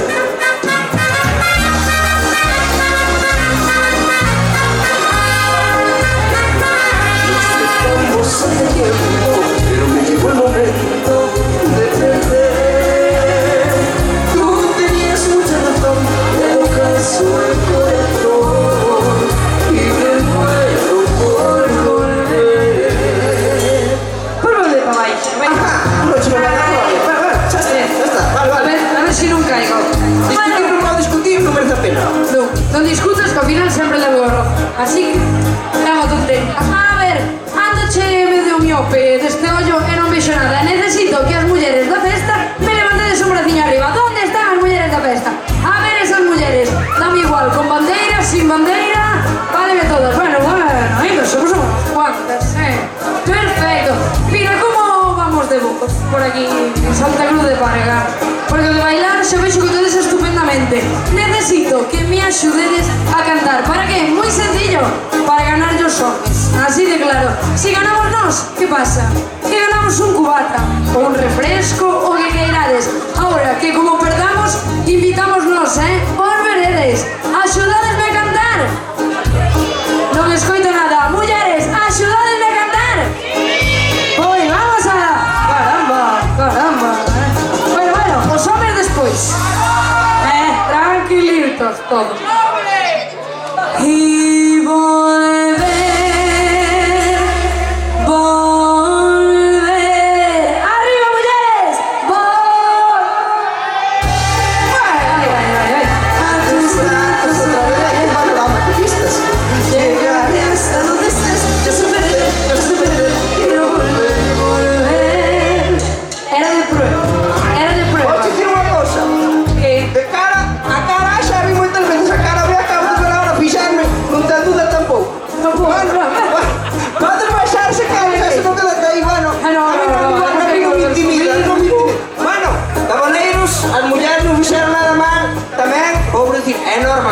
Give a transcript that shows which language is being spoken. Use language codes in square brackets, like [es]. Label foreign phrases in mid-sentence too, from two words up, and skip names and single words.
[es] Nos dejamos hace tiempo, pero me llegó el momento de perder. Tú tenías mucha razón, pero caso el corazón y me muero por volver. [gl] Por volver para baixo, venga. A ver si non caigo. Discutir non pode discutir, non merece a pena. Non discutas que ao final sempre levo erro. [es] Así que, dame tu tren. [gl] A ver, andache medio miope deste ollo e non vexo nada. Necesito que as mulleres da festa me levantedes un braciño arriba. ¿Dónde están as mulleres da festa? A ver esas mulleres. Dame igual, con bandeira, sin bandeira. Váleme todas. [es] Bueno, ainda somos unas cuantas, Perfecto. [gl] Mira, como vamos de bocos por aquí en Santa Cruz de Parga? Porque de bailar xa vexo que todes estupendamente. Necesito que me axudedes a cantar. [es] ¿Para qué? Muy sencillo. Para ganar los hombres. Así de claro. Si ganamos nos, ¿qué pasa? Que ganamos un cubata, [gl] o un refresco, o que queirades. [es] Ahora, que como perdamos, invitámonos, [gl] Os veredes. Axudadesme a cantar. Non escoito nada. Mulleres, axudadesme a cantar. Oi, vamos a... Caramba. Bueno, os homes despois. [es] Tranquilitos todos. Y volver, volver. ¡Arriba, mujeres! Ay. A tus brazos otra vez. Vale, vamos, pistas. Llegaré hasta donde estés, yo superé, quiero volver, volver. Era de prueba. [gl] Posso dicir unha cosa? [es] ¿Qué? [gl] De cara a cara xa vi moitas veces a cara, me acabo de ver ahora fixarme, non ten duda tampouco. Podes baixarse, cara, xa se non queda aí, bueno. A mí non me intimida, non me intimida. Bueno, cabaleiros, as mulleres non fixeron nada mal, tamén, vou dicir, é normal.